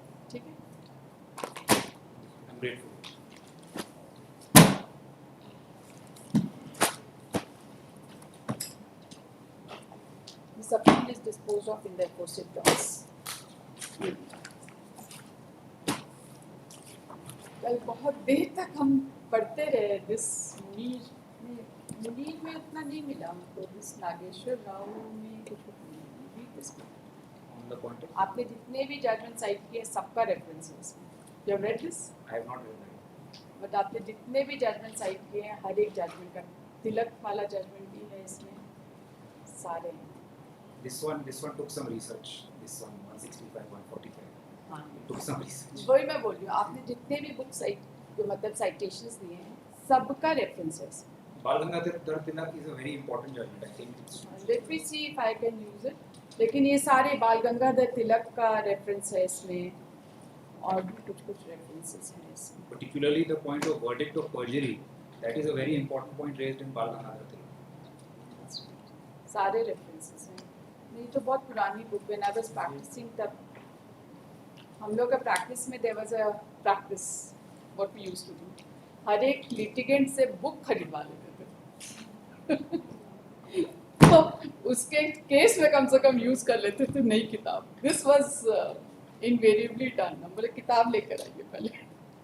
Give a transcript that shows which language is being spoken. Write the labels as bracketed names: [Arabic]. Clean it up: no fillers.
[Hindi] ठीक है? [English] I'm grateful. This appeal is disposed of in the aforesaid terms. [Hindi] कल बहुत देर तक हम पढ़ते रहे. दिस मुनीर में उतना नहीं मिला हमको. दिस नागेश्वर राव में कुछ नहीं. [English] On the point of, [Hindi] आपने जितने भी जजमेंट साइट किए सबका रेफरेंस है इसमें. [English] You have read this? I have not read that. [Hindi] But आपने जितने भी जजमेंट साइट किए हैं हर एक जजमेंट का तिलक वाला जजमेंट भी है इसमें. सारे हैं. [English] This one took some research. This one 165, 145. [Hindi] हाँ. [English] It took some research. [Hindi] वही मैं बोल रही हूँ. आपने जितने भी बुक साइट जो मतलब साइटेशंस दिए हैं सबका रेफरेंस है इसमें. [English] Bal Gangadhar Tilak is a very important judgment. I think it's. Let me see if I can use it. [Hindi] लेकिन ये सारे बाल गंगाधर तिलक का रेफरेंस है इसमें और भी कुछ रेफरेंसेस हैं इसमें. [English] Particularly the point of verdict of perjury. That is a very important point raised in Bal Gangadhar Tilak. [Hindi] सारे रेफरेंसेस हैं. नहीं तो बहुत पुरानी book. [English] when I was practising [Hindi] तब हम लोग का प्रैक्टिस में [English] There was a practice what we used to do. [Hindi] हर एक लिटिगेंट से बुक खरीदवा लेते थे. तो उसके केस में कम से कम यूज कर लेते थे नई किताब. [English] This was invariably done. [Hindi] हम बोले किताब लेकर आइए पहले.